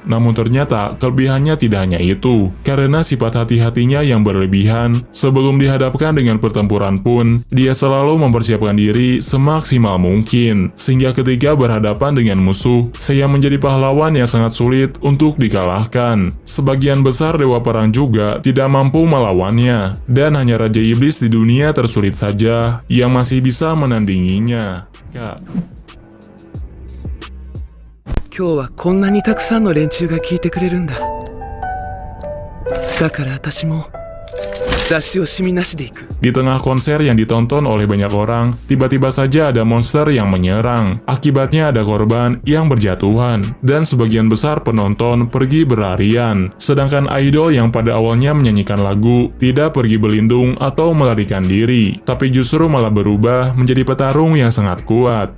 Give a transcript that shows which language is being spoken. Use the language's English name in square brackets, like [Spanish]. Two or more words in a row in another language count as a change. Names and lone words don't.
[Indonesian] Namun ternyata kelebihannya tidak hanya itu. Karena sifat hati-hatinya yang berlebihan, sebelum dihadapkan dengan pertempuran pun, dia selalu mempersiapkan diri semaksimal mungkin. Sehingga ketika berhadapan dengan musuh, Seiya menjadi pahlawan yang sangat sulit untuk dikalahkan. Sebagian besar dewa perang juga tidak mampu melawannya, dan hanya Raja Iblis di dunia tersulit saja yang masih bisa menandinginya. Kak. [Japanese] 今日はこんなにたくさんの連中が聞いてくれるんだ。だから私も出し惜しみなしで行く。 [Indonesian] Di tengah konser yang ditonton oleh banyak orang, tiba-tiba saja ada monster yang menyerang. Akibatnya ada korban yang berjatuhan, dan sebagian besar penonton pergi berlarian. Sedangkan idol yang pada awalnya menyanyikan lagu tidak pergi berlindung atau melarikan diri, tapi justru malah berubah menjadi petarung yang sangat kuat.